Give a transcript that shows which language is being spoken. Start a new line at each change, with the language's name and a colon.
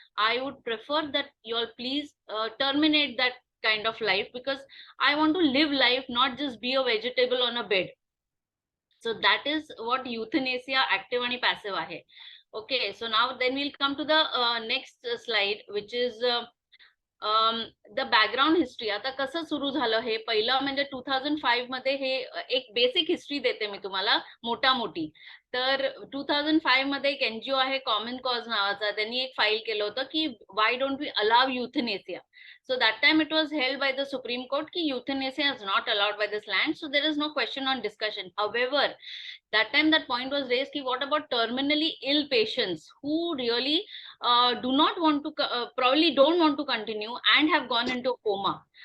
English: I would prefer that you all please terminate that kind of life, because I want to live life, not just be a vegetable on a bed. So that is what euthanasia active and passive आहे. Okay, so now then we'll come to the next slide, which is the background history.
Marathi: आता कसं सुरू झालं हे, पहिलं म्हणजे 2005 मध्ये हे एक बेसिक हिस्ट्री देते मी तुम्हाला मोठा मोठी. तर 2005 मध्ये एक एनजीओ आहे कॉमन कॉज नावाचा, त्यांनी एक फाईल केलं होतं की
English: Why don't we allow euthanasia. So that time it was held by the Supreme Court ki euthanasia is not allowed by this land, so there is no question on discussion. However, that time that point was raised ki what about terminally ill patients who really do not want to probably don't want to continue and have gone into a coma.